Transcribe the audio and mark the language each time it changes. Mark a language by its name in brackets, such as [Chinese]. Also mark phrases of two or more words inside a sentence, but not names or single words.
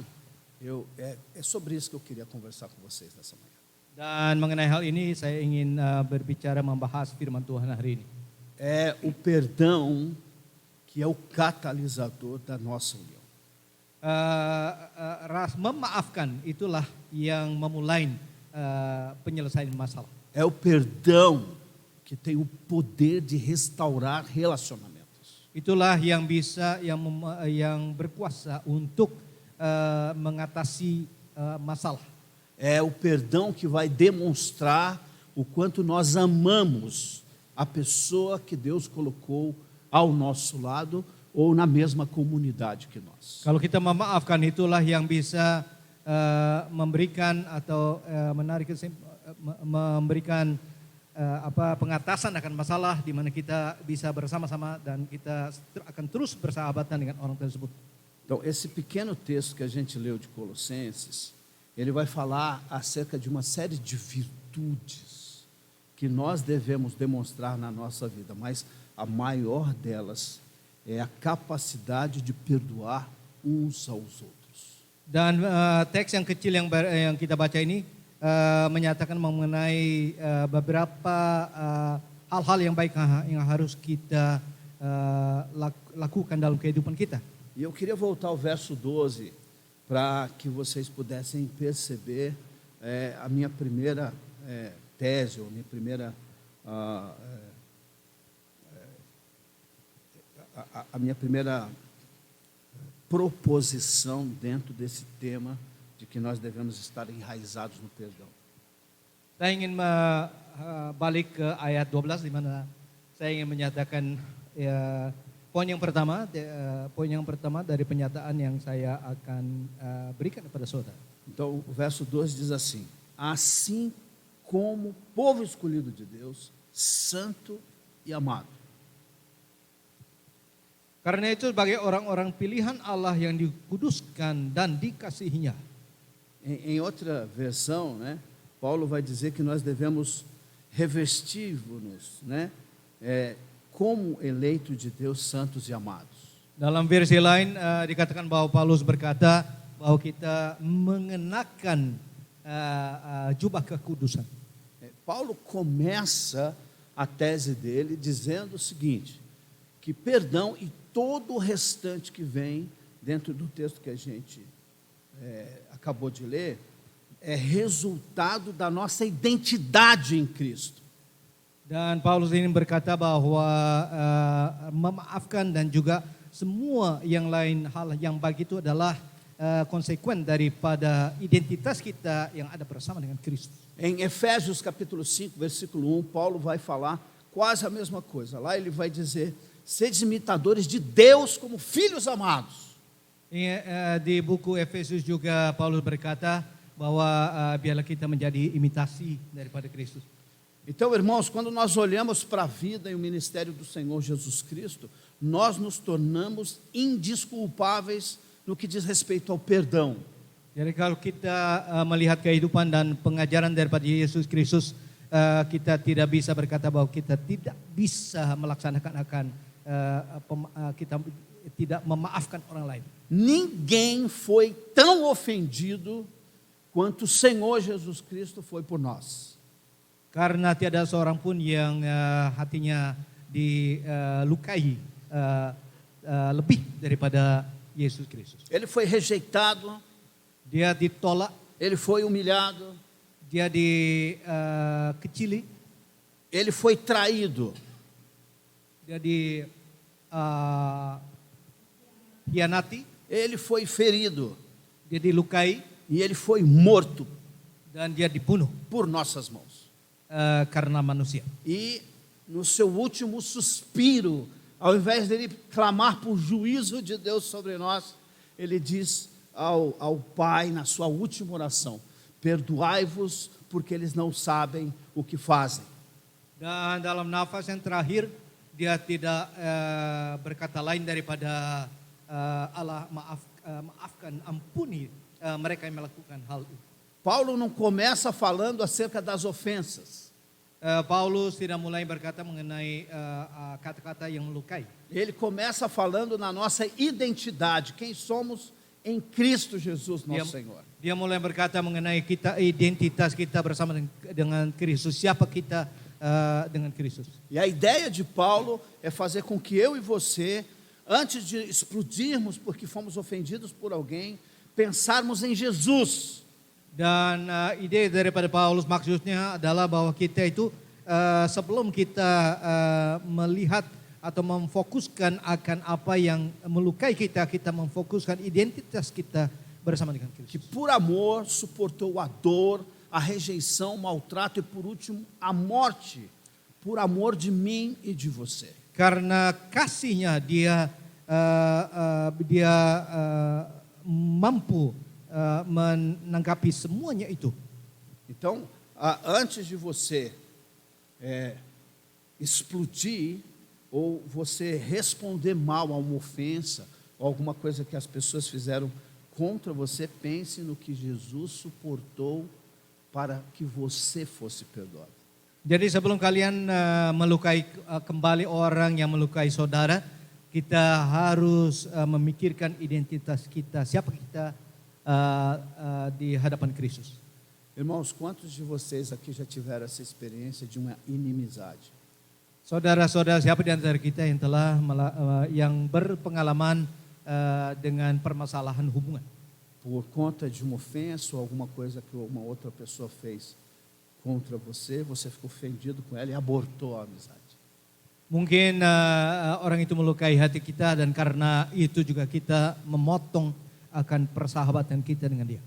[Portuguese] É sobre isso que eu queria conversar com vocês nessa manhã. [Indonesian] Dan mengenai hal ini saya ingin berbicara membahas firman Tuhan hari ini. [Portuguese] É o perdão que é o catalisador da nossa união. [Indonesian] Memaafkan itulah yang memulai penyelesaian masalah. [Portuguese] É o perdão que tem o poder de restaurar relacionamentos. [Indonesian] Itulah yang bisa yang berkuasa untuk mengatasi masalah. [Portuguese] É o perdão que vai demonstrar o quanto nós amamos a pessoa que Deus colocou ao nosso lado ou na mesma comunidade que nós. [Indonesian] Kalau kita memaafkan itulah yang bisa memberikan atau memberikan pengatasan akan masalah di mana kita bisa bersama-sama dan kita akan terus bersahabatan dengan orang tersebut. [Portuguese] Então, esse pequeno texto que a gente leu de Colossenses, ele vai falar acerca de uma série de virtudes que nós devemos demonstrar na nossa vida, mas a maior delas é a capacidade de perdoar uns aos outros. [Indonesian] Dan teks yang kecil yang kita baca ini menyatakan mengenai beberapa hal-hal yang baik yang harus kita lakukan dalam kehidupan kita. [Portuguese] E eu queria voltar ao verso 12 para que vocês pudessem perceber a minha primeira tese, ou minha primeira a minha primeira proposição dentro desse tema de que nós devemos estar enraizados no perdão. [Indonesian] Saya ingin balik ke ayat 12 di mana saya ingin menyatakan poin yang pertama dari penyataan yang saya akan berikan kepada saudara. [Portuguese] Então, o verso 12 diz assim: assim como povo escolhido de Deus, santo e amado. [Indonesian] Karena itu sebagai orang-orang pilihan Allah yang dikuduskan dan dikasihinya. [Portuguese] Em outra versão, né, Paulo vai dizer que nós devemos revestir-nos, né, como eleito de Deus, santos e amados. [Indonesian] Dalam versi lain dikatakan bahwa Paulus berkata bahwa kita mengenakan jubah kekudusan. [Portuguese] Paulo começa a tese dele dizendo o seguinte, que perdão e todo o restante que vem dentro do texto que a gente acabou de ler, é resultado da nossa identidade em Cristo. [Indonesian] Dan Paulus ini berkata bahwa memaafkan dan juga semua yang lain hal yang baik itu adalah konsekuen daripada identitas kita yang ada bersama dengan Kristus. [Portuguese] Em Efésios capítulo 5, versículo 1, Paulo vai falar quase a mesma coisa. Lá ele vai dizer: sede imitadores de Deus como filhos amados. [Indonesian] Di buku Efesus juga Paulus berkata bahwa biarlah kita menjadi imitasi daripada Kristus. [Portuguese] Então, irmãos, quando nós olhamos para a vida e o ministério do Senhor Jesus Cristo, nós nos tornamos indesculpáveis no que diz respeito ao perdão. [Indonesian] Jadi kalau kita melihat kehidupan dan pengajaran daripada Yesus Kristus, kita tidak bisa berkata bahwa kita tidak bisa melaksanakan kita tidak memaafkan orang lain. [Portuguese] Ninguém foi tão ofendido quanto o Senhor Jesus Cristo foi por nós. [Indonesian] Karena tiada seorang pun yang hatinya dilukai lebih daripada Yesus Kristus. [Portuguese] Ele foi rejeitado, [Indonesian] Dia ditolak, [Portuguese] ele foi humilhado, [Indonesian] dia dikecili, [Portuguese] ele foi traído, [Indonesian] dia dihianati, [Portuguese] ele foi ferido [Indonesian] dia dilukai, [Portuguese] e ele foi morto [Indonesian] dan dia dibunuh [Portuguese] por nossas mãos. [Indonesian] Karena manusia. [Portuguese] E no seu último suspiro, ao invés dele clamar por juízo de Deus sobre nós, ele diz ao Pai na sua última oração: perdoai-vos porque eles não sabem o que fazem. [Indonesian] Dan dalam nafas yang terakhir dia tidak berkata lain daripada Allah maafkan, ampuni mereka yang melakukan hal itu. [Portuguese] Paulo não começa falando acerca das ofensas. [Indonesian] Paulus tidak mulai berkata mengenai kata-kata yang melukai. [Portuguese] Ele começa falando na nossa identidade, quem somos em Cristo Jesus, nosso Senhor. [Indonesian] Dia mulai berkata mengenai kita, identitas kita bersama dengan Kristus, siapa kita dengan Kristus. [Portuguese] E a ideia de Paulo é fazer com que eu e você, antes de explodirmos porque fomos ofendidos por alguém, pensarmos em Jesus. [Indonesian] Dan ide daripada Paulus maksudnya adalah bahwa kita itu sebelum kita melihat atau memfokuskan akan apa yang melukai kita, kita memfokuskan identitas kita bersama dengan [Portuguese] Que [Indonesian] Kristus. [Portuguese] por amor suportou a dor, a rejeição, o maltrato e por último a morte, por amor de mim e de você. [Indonesian] Karena kasihnya dia mampu menanggapi semuanya itu. [Portuguese] Então, antes de você explodir ou você responder mal a uma ofensa ou alguma coisa que as pessoas fizeram contra você, pense no que Jesus suportou para que você fosse perdoado. [Indonesian] Jadi sebelum kalian melukai kembali orang yang melukai saudara, kita harus memikirkan identitas kita, siapa kita di hadapan Kristus. [Portuguese] Irmãos, quantos de vocês aqui já tiveram essa experiência de uma inimizade? [Indonesian] Saudara-saudara, siapa di antara kita yang telah yang berpengalaman dengan permasalahan hubungan? [Portuguese] Por conta de uma ofensa ou alguma coisa que uma outra pessoa fez contra você, você ficou ofendido com ela e abortou a amizade. [Indonesian] Mungkin orang itu melukai hati kita dan karena itu juga kita memotong akan persahabatan kita dengan dia.